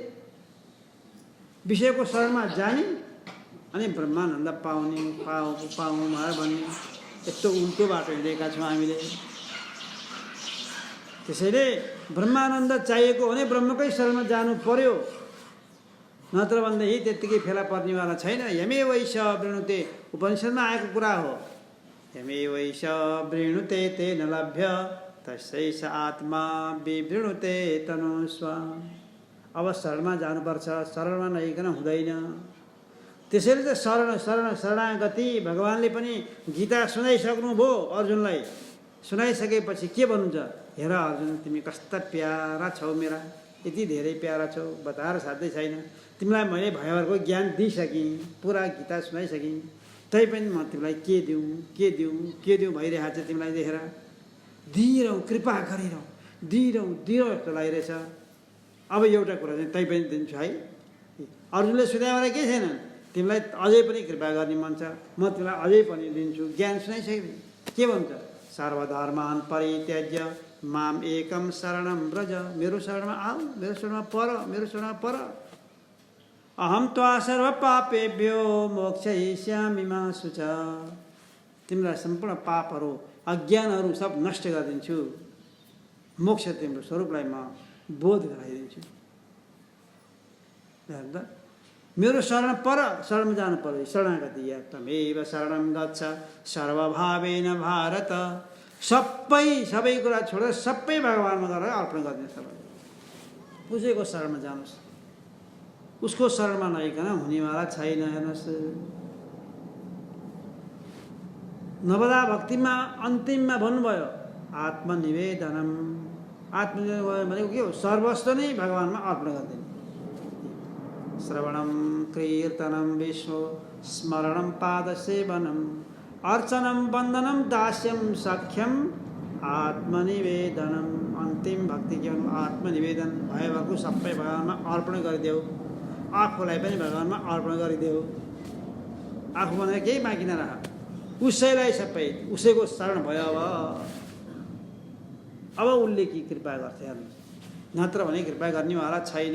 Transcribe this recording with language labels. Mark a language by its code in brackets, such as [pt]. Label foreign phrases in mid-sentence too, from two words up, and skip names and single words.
[ne] विषयको शरणमा जाने अनि ब्रह्मानन्द पाउने, पाऊँ भनेर भन्ने, यस्तो उल्टो बाटो हिँडेका छौँ हामीले। त्यसैले ब्रह्मानन्द चाहिएको भने ब्रह्मकै शरणमा जानु पर्यो, नत्र भन्दाखेरि त्यत्तिकै फेला पर्नेवाला छैन। [sa] यमे वैश वृणुते, [ne] उपनिषदमा आएको कुरा हो। [sa] यमे वैश वृणुते तेन लभ्य तस्यैष आत्मा विवृणुते तनुस्व। [ne] अब शरणमा जानुपर्छ, शरणमा नआइकन हुँदैन। त्यसैले त शरणागति भगवानले पनि गीता सुनाइसक्नुभयो अर्जुनलाई। सुनाइसकेपछि के भन्नुहुन्छ? हेर अर्जुन, तिमी कस्ता प्यारा छौ मेरा, यति धेरै प्यारा छौ, बताएर साध्यै छैन। तिमीलाई मैले भयभरको ज्ञान दिइसकेँ, पुरा गीता सुनाइसकेँ, तैपनि म तिमीलाई के दिउँ भइरहेको छ तिमीलाई देखेर। दिइरहँ, कृपा गरिरहँ, दिइरहँ जस्तो लागिरहेछ। अब एउटा कुरा चाहिँ तैपनि दिन्छु है। अर्जुनले सुनाएर केही छैन, तिमीलाई अझै पनि कृपा गर्ने मन छ, म तिमीलाई अझै पनि दिन्छु। ज्ञान सुनाइसकेँ। के भन्छ? [sa] सर्वधर्मान् परित्यज्य माम एकम शरणं व्रज। [ne] मेरो शरणमा आऊ, मेरो शरणमा पर, मेरो शरणमा पर। [sa] अहम त्वा सर्व पापेभ्यो मोक्षयिष्यामि मा शुच। [ne] तिमीलाई सम्पूर्ण पापहरू, अज्ञानहरू सब नष्ट गरिदिन्छु, मोक्ष तिम्रो स्वरूपलाई म बोध गराइदिन्छु। मेरो शरण पर, शरणमा जानु पर्यो। [sa] शरणागति या तमेव शरणं गच्छ सर्वभावेन भारत। [ne] सबै कुरा छोडेर सबै भगवानमा गरेर अर्पण गरिदिनु। सबै पुजेको शरणमा जानुहोस्, उसको शरणमा नआइकन हुनेवाला छैन। हेर्नुहोस्, नवदा भक्तिमा अन्तिममा भन्नुभयो आत्मनिवेदनम। आत्मनिवेदन भनेको के हो? सर्वस्व नै भगवानमा अर्पण गरिदिनु। [sa] श्रवणं कीर्तनं विष्णु स्मरणं पादसेवनम् अर्चनं वन्दनं दास्यं सख्यम आत्मनिवेदनम। [ne] अन्तिम भक्ति के भन्नु? आत्मनिवेदन। भयभरको सबै भगवानमा अर्पण गरिदेऊ, आफूलाई पनि भगवानमा अर्पण गरिदेऊ। आफू भनेर केही बाँकी नराख, उसैलाई सबै, उसैको शरण भयो। अब उसले के कृपा गर्छ हेर्नुहोस्, नत्र भने कृपा गर्नेवाला छैन।